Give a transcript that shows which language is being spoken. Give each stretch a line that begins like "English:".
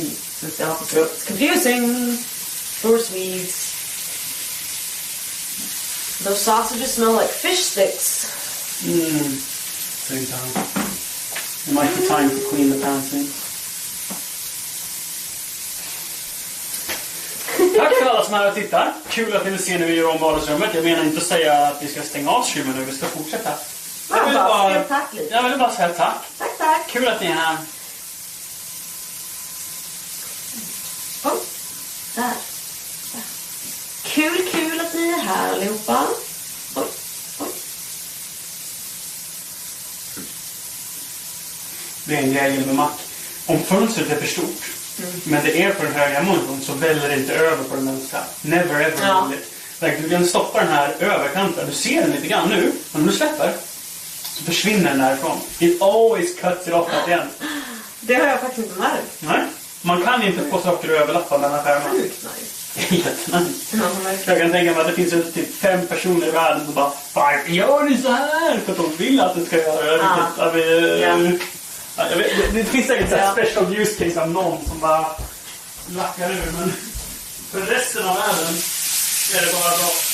English: So it's the opposite. Yep. It's confusing for Swedes. Those sausages smell like fish sticks. Same time. It might be time to clean the pantry.
Swedish: Tack för alla som är här och tittar. Kul att ni vill se när vi gör om vardagsrummet. Jag menar inte att säga att vi ska stänga av streamen nu. Vi ska fortsätta. Jag vill bara säga tack. Tack. Kul att ni är här. Oh, där. Kul att ni är här allihopa. Oj. Det är en grej med Mac. Om fönstret är för stort, men det är på den höga munnen, så väller det inte över på den vänstra.
English: Never ever.
Swedish: Ja. Du kan stoppa den här överkanten. Du ser den lite grann nu, men om du släpper så försvinner den därifrån.
English: It always cuts it off at the end.
Swedish: Det har jag faktiskt inte märkt. Nej, man kan inte få saker att överlappa den här skärmen. Sjukt nice. Jättenice. Ja, Jag kan tänka mig att det finns typ 5 personer i världen som bara varför gör ni så här? För att de vill att det ska göra det. Det finns säkert så special use case av någon som bara lackar ur, men för resten av världen är det bara bra.